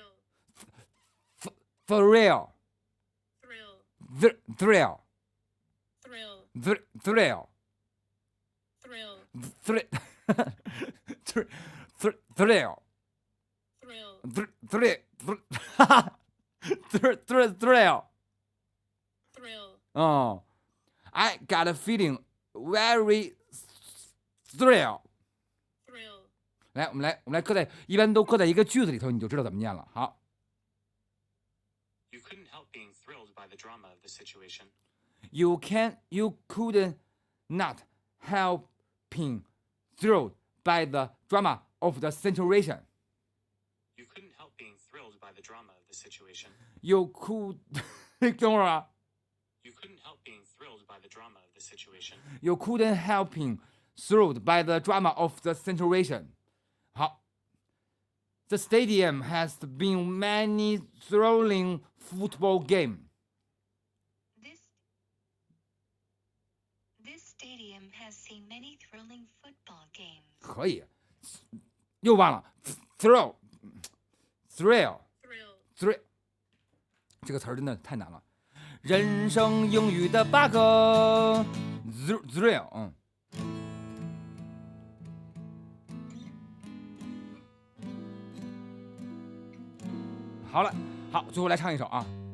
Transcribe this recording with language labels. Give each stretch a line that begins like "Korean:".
English: thrill， 哦 I got a feeling very thrill。
Chinese: 来，我们来搁在，一般都搁在一个句子里头，你就知道怎么念了。好。
English: You couldn't help being thrilled by the drama of the situation. You couldn't not help being thrilled by the drama of the situation. You couldn't help being thrilled by the drama of the situation. You could
Chinese: 等会儿啊。
English: You couldn't help being thrilled by the drama of the situation. You couldn't help being thrilled by the drama of the situation. 好 The stadium has been many thrilling football game. This stadium has has seen many thrilling football games.
Chinese: 可以，又忘了 thrill， 这个词儿真的太难了。人生英语的8个 thrill， 好了，好，最后来唱一首啊。